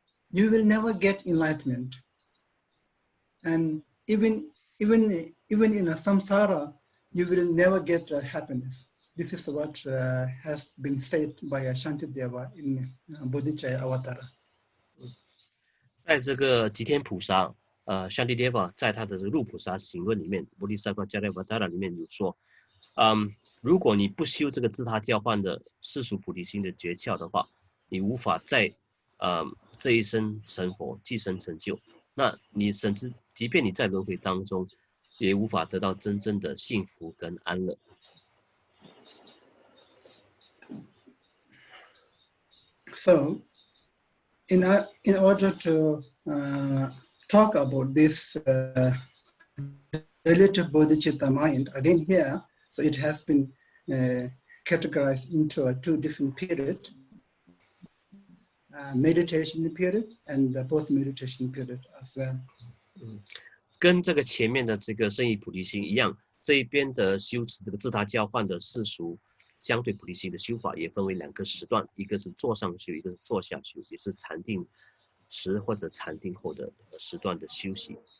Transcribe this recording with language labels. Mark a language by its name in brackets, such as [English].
[English] you will never get enlightenment. And even in a samsara, you will never get happiness. This is what has been said by Shantideva in Bodhicitta Avatara. [Chinese] 在这个吉天菩萨Shantideva 在他的入菩萨行论里面 Bodhisattva Jalavatara 里面有说，如果你不修这个自他交换的世俗菩提心的诀窍的话，你无法在这一生成佛即生成就，那你甚至即便你在轮回当中也无法得到真正的幸福跟安乐。 [English] So, in order to talk about this relative bodhicitta mind, again here, so it has been categorized into two different periods, meditation period and the post-meditation period as well. [Chinese] 跟这个前面的这个圣意菩提心一样，这一边的修持这个自他交换的世俗相对菩提心的修法也分为两个时段，一个是坐上修，一个是坐下修，也是禅定时或者禅定后的时段的修习。